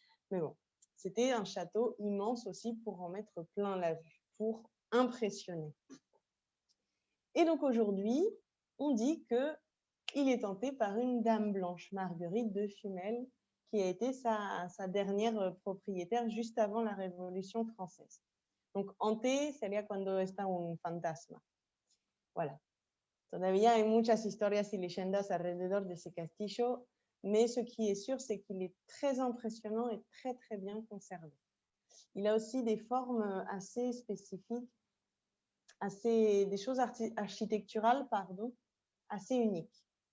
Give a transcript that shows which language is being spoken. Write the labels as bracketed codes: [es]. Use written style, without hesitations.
[fr] Mais bon, c'était un château immense aussi pour en mettre plein la vue, pour impressionner. Et donc aujourd'hui, on dit qu'il est tenté par une dame blanche, Marguerite de Fumel, qui a été sa dernière propriétaire juste avant la Révolution française. Donc, hanté [es] sería cuando está un fantasma. [fr] Voilà. [es] Todavía hay muchas historias y leyendas alrededor de ese castillo, [fr] mais ce qui est sûr, c'est qu'il est très impressionnant et très, très bien conservé. Il a aussi des formes assez spécifiques, des choses architecturales, assez uniques.